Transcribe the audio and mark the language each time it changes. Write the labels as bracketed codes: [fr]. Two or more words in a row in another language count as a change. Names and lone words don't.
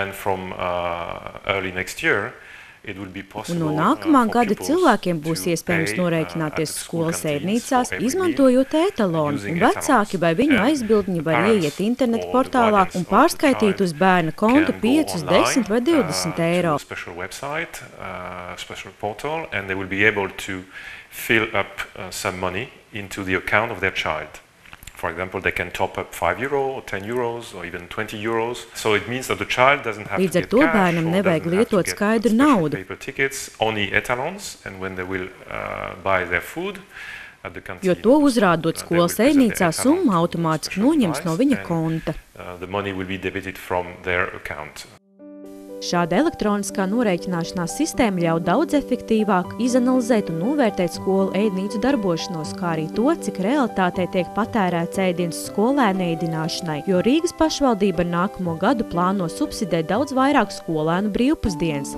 [lv] Un no nākamā gada cilvēkiem būs iespējams norēķināties skolas ēdnīcās, izmantojot e-talonu, un vecāki vai viņu aizbildņi var ieiet internetu portālā un pārskaitīt uz bērna kontu 5, 10 vai 20 eiro. [en] Fill up some money into the account of their child. For example, they can top up €5 or €10 or even €20. So it means that the child doesn't have to get cash or doesn't have to get special paper tickets, only e-talons, and when they will buy their food at the canteen. [lv] Jo to uzrādot skolas ēdnīcā, summa automātiski noņems no viņa konta. [en] The money will be debited from their account. [lv] Šāda elektroniskā norēķināšanās sistēma ļauj daudz efektīvāk izanalizēt un novērtēt skolu ēdnīcu darbošanos, kā arī to, cik realitātē tiek patērēts ēdiens skolēnu ēdināšanai, jo Rīgas pašvaldība nākamo gadu plāno subsidēt daudz vairāk skolēnu brīvpusdienas.